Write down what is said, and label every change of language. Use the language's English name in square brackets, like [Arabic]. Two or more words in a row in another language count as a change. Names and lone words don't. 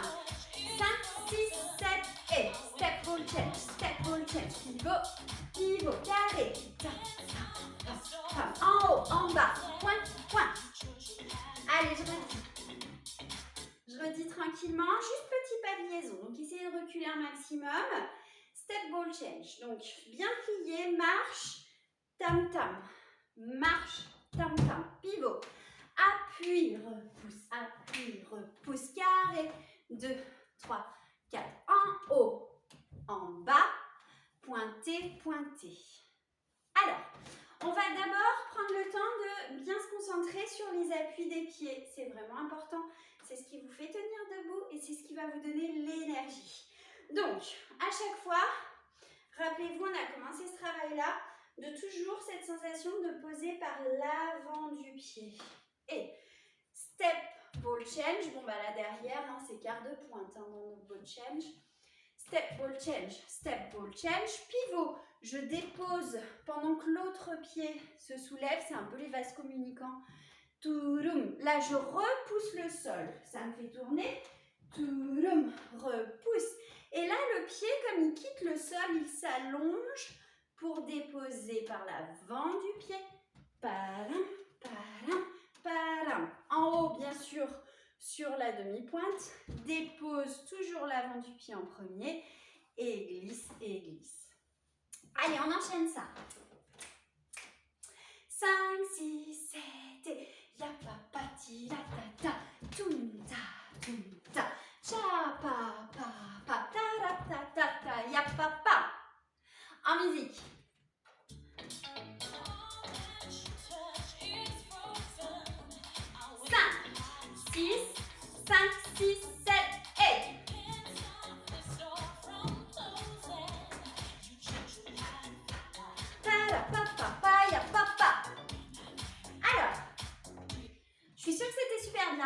[French] 5, 6, 7 et [English] step ball change, [French] pivot, carré. En haut, en bas, point. Allez, je redis tranquillement, juste petit pas de liaison. Donc, essayez de reculer un maximum. [English] Step ball change. [French] Donc, bien plié, marche, tam-tam. Marche, tam-tam. Pivot. Appuie, repousse, carré. 2, 3, 4. En haut, en bas, pointé. Alors, on va d'abord prendre le temps de bien se concentrer sur les appuis des pieds. C'est vraiment important. C'est ce qui vous fait tenir debout et c'est ce qui va vous donner l'énergie. Donc, à chaque fois, rappelez-vous, on a commencé ce travail-là, de toujours cette sensation de poser par l'avant du pied. Et [English] step ball change, [French] bon bah là derrière, hein, c'est quart de pointe dans notre [English] ball change. Step ball change, [French] pivot. Je dépose pendant que l'autre pied se soulève, c'est un peu les vases communicants. Touroum. Là, je repousse le sol, ça me fait tourner. Touroum, repousse. Et là, le pied, comme il quitte le sol, il s'allonge pour déposer par l'avant du pied. Param. En haut, bien sûr, sur la demi-pointe. Dépose toujours l'avant du pied en premier. Et glisse. Allez, on enchaîne ça. 5, 6, 7 et yapapati ta tunta cha pa ta yapapa. En musique. 5, 6, 7 et alors, je suis sûre que c'était super bien.